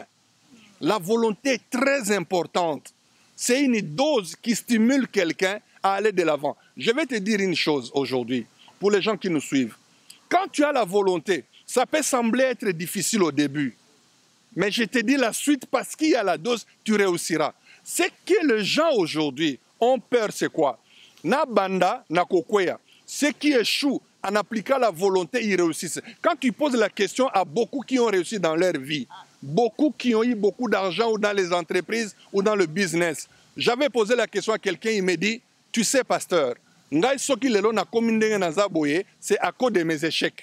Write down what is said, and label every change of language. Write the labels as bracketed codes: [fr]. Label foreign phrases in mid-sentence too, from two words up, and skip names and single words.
[fr] La volonté est très importante. C'est une dose qui stimule quelqu'un à aller de l'avant. Je vais te dire une chose aujourd'hui, pour les gens qui nous suivent. Quand tu as la volonté, ça peut sembler être difficile au début. Mais je te dis la suite, parce qu'il y a la dose, tu réussiras. Ce que les gens aujourd'hui ont peur, c'est quoi? [ln] Na banda, na kokwea. [fr] Ceux qui échouent en appliquant la volonté, ils réussissent. Quand tu poses la question à beaucoup qui ont réussi dans leur vie, beaucoup qui ont eu beaucoup d'argent ou dans les entreprises ou dans le business, j'avais posé la question à quelqu'un, il me dit, tu sais, pasteur, c'est à cause de mes échecs.